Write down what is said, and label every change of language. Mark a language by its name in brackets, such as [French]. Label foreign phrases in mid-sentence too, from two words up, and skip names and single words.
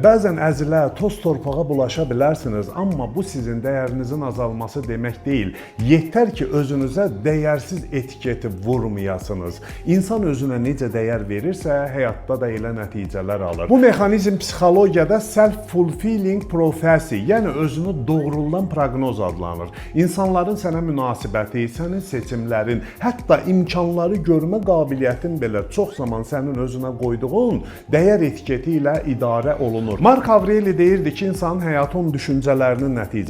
[Azerbaijani] Bəzən əzilə, toz torpağa bulaşa bilərsiniz, amma bu sizin dəyərinizin azalması demək deyil. Yetər ki, özünüzə dəyərsiz etiketi vurmayasınız. İnsan özünə necə dəyər verirsə, həyatda da elə nəticələr alır. Bu mexanizm psixologiyada [English] self-fulfilling prophecy, [Azerbaijani] yəni özünü doğrulayan proqnoz adlanır. İnsanların sənə münasibəti, sənin seçimlərin, hətta imkanları görmə qabiliyyətin belə çox zaman sənin özünə qoyduğun dəyər etiketi ilə idarə olunur. Mark Aureli deyirdi ki, insanın həyatı onun düşüncələrinin nəticəsidir.